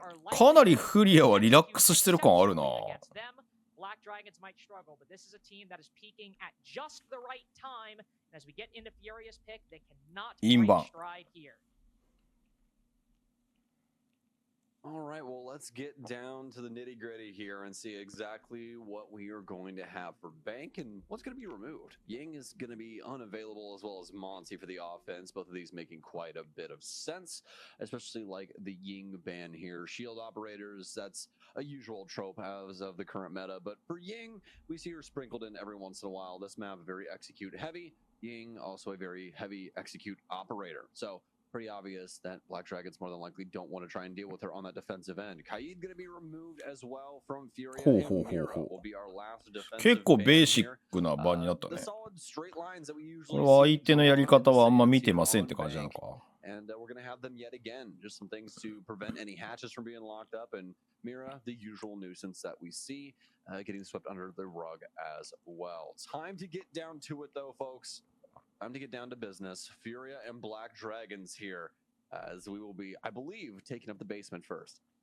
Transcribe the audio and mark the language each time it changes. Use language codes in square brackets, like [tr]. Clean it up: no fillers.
[ja] かなりフリアはリラックスしてる感あるな。 [en] BlackDragons might struggle, but this is a team that is peaking at just the right time. As we get into Furia's pick, they cannot break stride here. All right, well, let's get down to the nitty-gritty here and see exactly what we are going to have for Bank and what's going to be removed. Ying is going to be unavailable as well as Monty for the offense, both of these making quite a bit of sense, especially like the Ying ban here. Shield operators, that's a usual trope as of the current meta, but for Ying, we see her sprinkled in every once in a while. This map very execute heavy, Ying also a very heavy execute operator. So pretty obvious that BlackDragons more than likely don't want to try and deal with her on that defensive end. Kaid going to be removed as well from Furia, and Mira will be our last defensive [ja] 結構ベーシックな場になったね。これは相手のやり方はあんま見てませんって感じなのか。 [en] And we're going to have them yet again. Just some things to prevent any hatches from being locked up. And Mira, the usual nuisance that we see, getting swept under the rug as well. Time to get down to it, though, folks. Time to get down to business. Furia and BlackDragons here, as we will be, I believe, taking up the basement first.